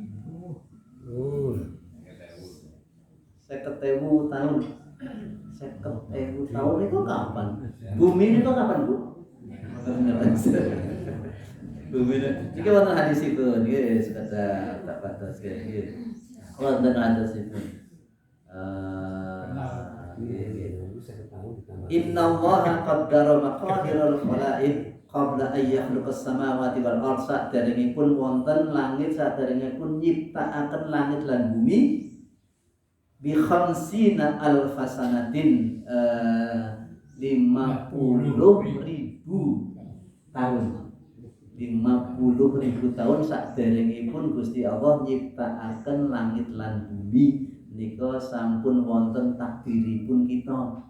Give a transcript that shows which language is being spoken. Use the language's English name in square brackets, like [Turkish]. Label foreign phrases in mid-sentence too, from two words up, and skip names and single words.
[Javanese] 50.000 taun. 50.000 taun niku kapan? Bumi niku kapan, Bu? Bumi niki wonten hadisipun nggih sekadar tak batas nggih. Wonten hadisipun. [Arabic] إن الله قدر مقادير الخلائق قبل أن يخلق السماوات والأرض. [Javanese] Saderengipun wonten langit, saderengipun nyiptakaken langit lan bumi [Arabic] بخمسين ألف سنة [Javanese] 50.000 tahun. 50.000 tahun saderengipun Gusti Allah nyiptakaken langit lan bumi nika sampun wonten takdiripun kita.